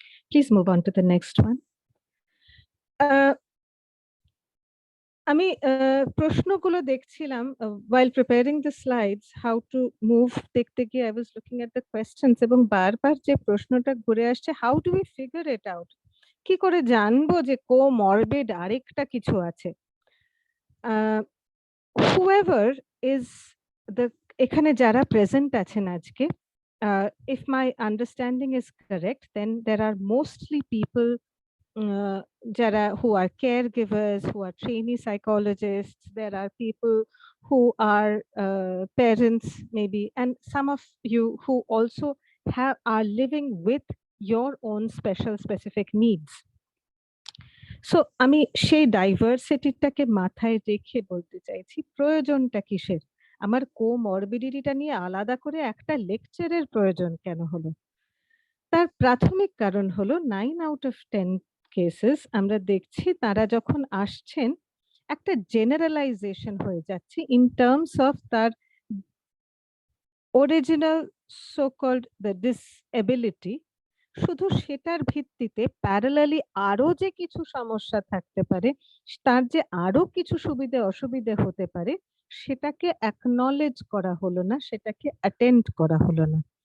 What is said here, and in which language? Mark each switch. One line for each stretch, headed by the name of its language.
English: Please move on to the next one.
Bangla: আমি প্রশ্নগুলো দেখছিলাম
English: while preparing the slides, how to move দেখতে গিয়ে I was looking at the questions,
Bangla: এবং বারবার যে প্রশ্নটা ঘুরে আসছে,
English: how do we figure it out?
Bangla: কি করে জানবো যে কোমরবিড আরেকটা কিছু আছে?
English: Whoever is the
Bangla: এখানে যারা প্রেজেন্ট আছেন আজকে,
English: if my understanding is correct, then there are mostly people যারা who are caregivers, who are trainee psychologists, there are people who are parents maybe, and some of you who also are living with your own specific needs.
Bangla: So আমি সেই ডাইভার্সিটিটাকে মাথায় রেখে বলতে চাইছি, প্রয়োজনটা কিসের? আমার কোমরবিডিটিটা নিয়ে আলাদা করে একটা লেকচারের প্রয়োজন কেন হলো? তার প্রাথমিক কারণ হলো 9 out of 10 কেসেস আমরা দেখছি তারা যখন আসছেন, একটা জেনারেলাইজেশন হয়ে যাচ্ছে ইন টার্মস অফ তার original so called the disability, শুধু সেটার ভিত্তিতে প্যারালালি আরো যে কিছু সমস্যা থাকতে পারে, তার যে আরো কিছু সুবিধে অসুবিধে হতে পারে, সেটাকে অ্যাকনলেজ করা হলো না, সেটাকে অ্যাটেন্ড করা হলো না।